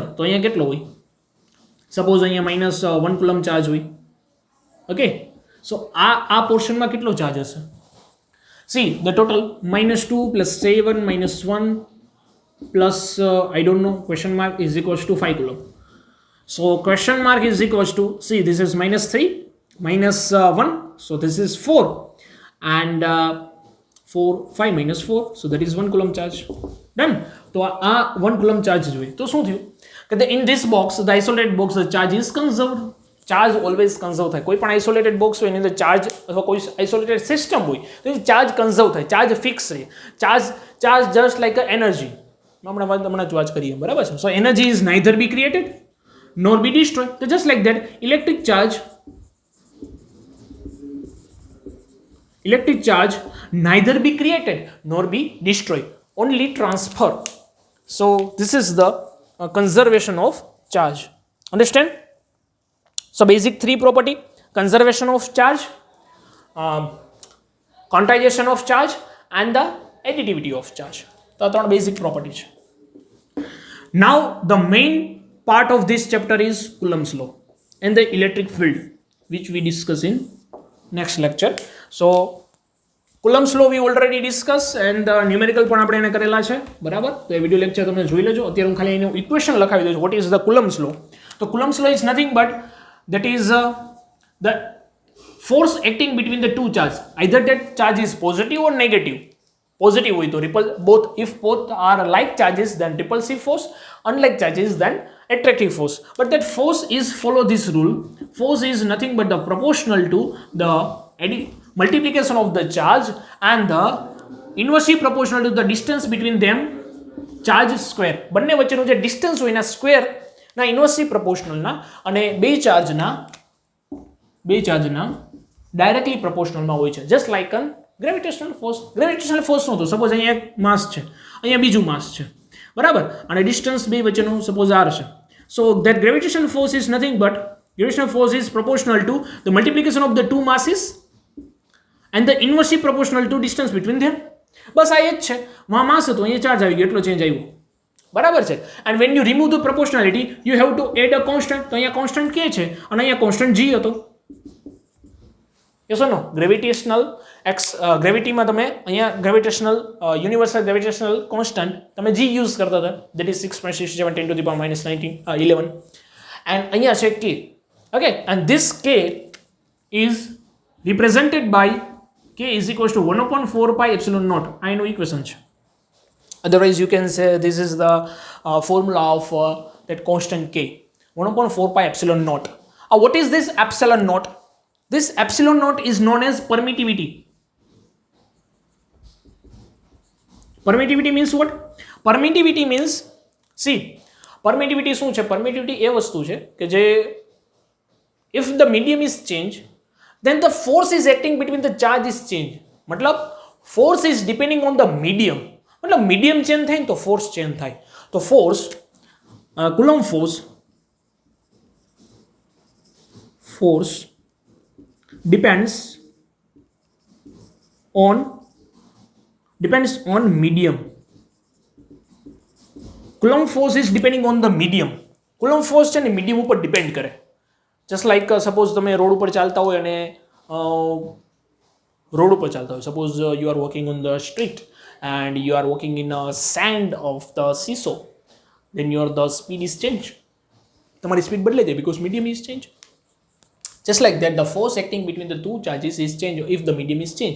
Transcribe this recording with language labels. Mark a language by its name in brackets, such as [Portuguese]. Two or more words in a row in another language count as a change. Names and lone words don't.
[Gujarati] તો અહીંયા કેટલો હોય? સપોઝ અહીંયા -1 [English] coulomb charge [Gujarati] હોય. ઓકે. સો આ પોર્શનમાં કેટલો ચાર્જ હશે? [English] see the total -2 + 7 -1 પ્લસ I don't know question mark is equals to 5 coulomb. So question mark is equals to, see this is -3 -1, so this is 4 and 4 5 -4, so that is 1 coulomb charge. Done. [Gujarati] તો આ [English] 1 coulomb charge [Gujarati] જોઈએ. તો શું થયું કે [English] in this box, the isolated box, the charge is conserved. charge always conserve [Gujarati] થાય. કોઈ પણ [English] isolated box [Gujarati] હોય એની અંદર ચાર્જ અથવા કોઈ [English] isolated system [Gujarati] હોય તો [English] charge conserve [Gujarati] થાય, [English] charge fix [Gujarati] રહે. [English] charge just like a energy. [Gujarati] હમણાં જ વાત કરીએ, બરાબર છે. [English] so energy is neither be created nor be destroyed. So just like that, electric charge neither be created nor be destroyed, only transfer. So this is the conservation of charge. Understand? So basic 3 property: conservation of charge, quantization of charge and the additivity of charge. [Gujarati] તો આ 3 [English] basic property [Gujarati] છે. [English] Now the main part of this chapter is Coulomb's law and the electric field, which we discuss in next lecture. So Coulomb's law we already discussed and numerical [Gujarati] પણ આપણે એને કરેલા છે, બરાબર. તો એ વિડિયો લેક્ચર તમે જોઈ લેજો. અત્યારે હું ખાલી એનું ઇક્વેશન લખાવી દઉં છું. [English] what is the Coulomb's law? તો Coulomb's law is nothing but that is the force acting between the two charges. Either that charge is positive or negative. Positive [Gujarati] હોય તો [English] both, if both are like charges then repulsive force, unlike charges then attractive force. But that force is follow this rule. Force is nothing but the proportional to the multiplication of the charge and the inversely proportional to the distance between them charge square. [Gujarati] બંને વચ્ચેનું જે ડિસ્ટન્સ હોય એના સ્ક્વેરના [English] inversely proportionalના [Gujarati] અને બે ચાર્જના [English] directly proportionalમાં [Gujarati] હોય છે. [English] just like an gravitational force. gravitational force [Gujarati] શું હતું? સપોઝ અહીંયા એક માસ છે, અહીંયા બીજું માસ છે, બરાબર, અને ડિસ્ટન્સ બે વચ્ચેનું સપોઝ r છે. [English] so that gravitational force is nothing but gravitational force is proportional to the multiplication of the two masses and the inversely proportional to distance between them. [Gujarati] બસ આ જ છે. વहाँ માસ હતો, અહીંયા ચાર્જ આવી ગયો, એટલો ચેન્જ આવ્યો, બરાબર છે. [English] and when you remove the proportionality you have to add a constant. [Gujarati] તો અહીંયા કોન્સ્ટન્ટ કે છે અને અહીંયા કોન્સ્ટન્ટ g હતો. [English] yes or no? gravitational gravityમાં [Gujarati] તમે અહીંયા [English] gravitational universal gravitational constant [Gujarati] તમે g યુઝ કરતા હતા, [English] that is [Gujarati] 6.67 10 [English] to the power minus 11. [Gujarati] એન્ડ અહીંયા છે k. [English] Okay, and this k is represented by k is equals to 1/4 pi epsilon naught. I know equation. Otherwise, you can say this is the formula of that constant k. 1/4 pi epsilon naught. What is this epsilon naught? This epsilon naught is known as permittivity. Permittivity means what? Permittivity means, see, permittivity [Gujarati] શું છે? [English] Permittivity [Gujarati] એ વસ્તુ છે કે જે [English] if the medium is changed, then the force is acting between the charge is changed. मतलब force is depending on the medium. मतलब medium change [Gujarati] થાય તો [English] force change થાય. તો force coulomb force depends on medium. Coulomb force is depending on the medium. Coulomb force [Gujarati] છે ને મીડિયમ ઉપર ડિપેન્ડ કરે. [English] just like suppose [Gujarati] તમે રોડ ઉપર ચાલતા હોય અને રોડ ઉપર ચાલતા હોય, [English] suppose you are walking on the street and you are walking in sand of the seesaw, then your the speed is change. [Gujarati] તમારી સ્પીડ બદલાઈ જાય [English] because medium is change. just like that the force acting between the two charges is change if the medium is change.